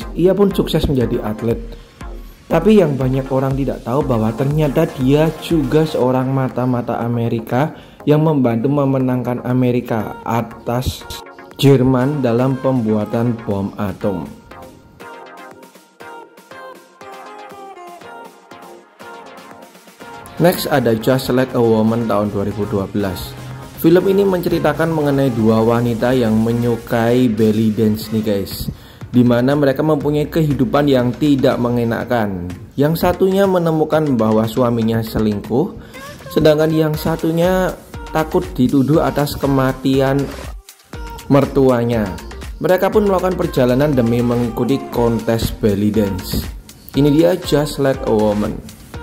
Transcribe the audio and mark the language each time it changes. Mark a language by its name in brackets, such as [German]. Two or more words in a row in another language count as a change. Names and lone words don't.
[Indonesian] Ia pun sukses menjadi atlet. Tapi yang banyak orang tidak tahu bahwa ternyata dia juga seorang mata-mata Amerika yang membantu memenangkan Amerika atas Jerman dalam pembuatan bom atom. Next ada Just Like a Woman tahun 2012. Film ini menceritakan mengenai dua wanita yang menyukai [English] belly dance [Indonesian] nih guys, dimana mereka mempunyai kehidupan yang tidak mengenakan. Yang satunya menemukan bahwa suaminya selingkuh, sedangkan yang satunya takut dituduh atas kematian mertuanya. Mereka pun melakukan perjalanan demi mengikuti kontes [English] belly dance. [Indonesian] Ini dia Just Like a Woman.